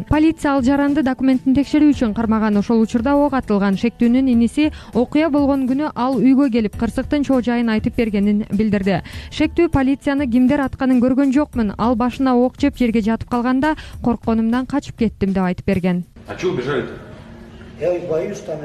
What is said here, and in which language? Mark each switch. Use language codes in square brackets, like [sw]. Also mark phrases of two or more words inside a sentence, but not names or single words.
[ky] Полиция ал жаранды документин текшерүү үчүн кармаган. Ошол учурда ок атылган. Шектүүнүн иниси окуя болгон күнү ал үйгө келип, кырсыктын чоо жайын айтып бергенин билдирди. Шектүү полицияны кимдер атканын көргөн жокмун. Ал башына ок жеп жерге жатып калганда коркконумдан качып кеттим деп айтып берген. [ru] А чего убежали-то? Я боюсь там это.